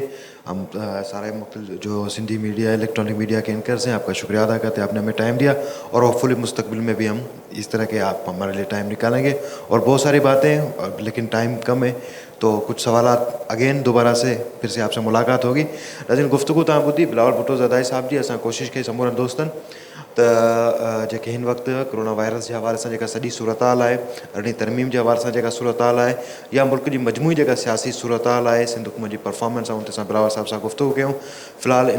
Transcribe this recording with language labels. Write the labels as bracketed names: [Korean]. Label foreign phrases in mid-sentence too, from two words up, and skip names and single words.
[Urdu] ہم سارے مختلف جو سندھی میڈیا [English] electronic media [Urdu] کے اینکرز ہیں آپ کا شکریہ ادا کرتے ہیں، آپ نے ہمیں ٹائم دیا اور ہوپ فلی مستقبل میں بھی ہم اس طرح کے آپ ہمارے لیے ٹائم نکالیں گے. اور بہت ساری باتیں لیکن ٹائم کم ہے تو کچھ سوالات اگین دوبارہ سے پھر سے آپ سے ملاقات ہوگی. [Sindhi] لیکن گفتگو تاں ॿुधी بلاول بھٹو ज़रदारी صاحب जी. असां कोशिशि कई समूरनि दोस्तनि त जेके हिन वक़्तु [English] corona virus [Sindhi] जे हवाले सां जेका सॼी सूरत हाल आहे, अरिड़हीं तरमीम जे हवाले सां जेका सूरत हाल आहे, या मुल्क जी मजमूई जेका सियासी सूरत हाल आहे, सिंध हुकूमत जी परफॉर्मेंस आहे, उन ते असां बिलावल साहिब सां गुफ़्तगू कयूं.